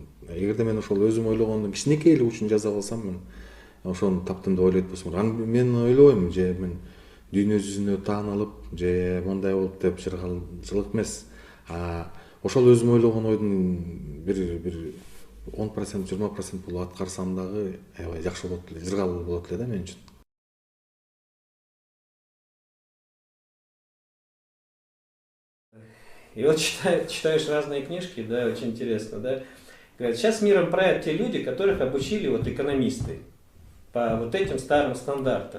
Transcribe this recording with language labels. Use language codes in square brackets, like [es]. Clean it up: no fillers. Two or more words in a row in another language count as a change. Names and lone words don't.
[ky] Эгерде мен ошол өзүм ойлогондун кичинекей эле учун жаза калсам мен ошону таптым деп ойлойт болсом, мен ойлобойм же мен дүйнө жүзүнө таанылып же мондай болуп деп жыргалчылык эмес. Ошол өзүм ойлогон ойдун бир 10%, 20% болуп аткарсам дагы аябай жакшы болот эле, жыргал болот эле да мен үчүн. [ru] И вот читаешь разные книжки, да, очень интересно, да. Говорят, сейчас миром правят те люди, которых обучили вот экономисты по вот этим старым стандартам.